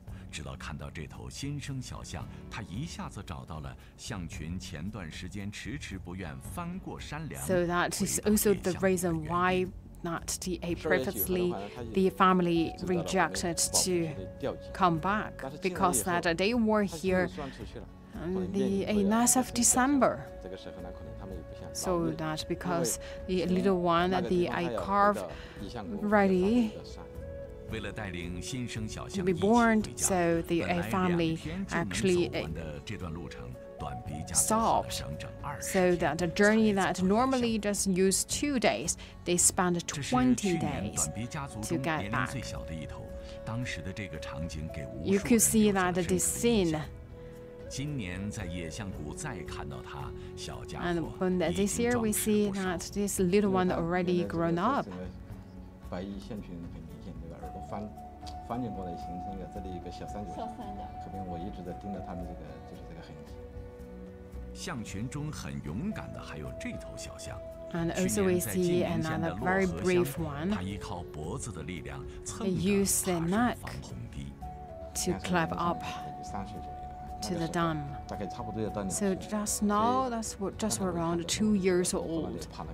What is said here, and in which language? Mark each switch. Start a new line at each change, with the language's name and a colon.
Chinese: 直到看到这头先生小象，他一下子找到了象群前段时间迟迟不愿翻过山梁。
English: So that is also the reason why not previously the family rejected to come back, because that they were here on the 9th of December. So that because the little one that I carved ready to be born, so the family actually stopped. So that the journey that normally just use 2 days, they spent 20 days to get back. You could see that this scene. And when this year we see that this little one already grown up.
Chinese: 翻进过来形成一个这里一个小三角形，可能我一直在盯着他们这个就是这个痕迹。象群中很勇敢的还有这头小象。
English: And also we see another very brave one. They use their neck to climb up to the dam. So just now, that's just around 2 years old.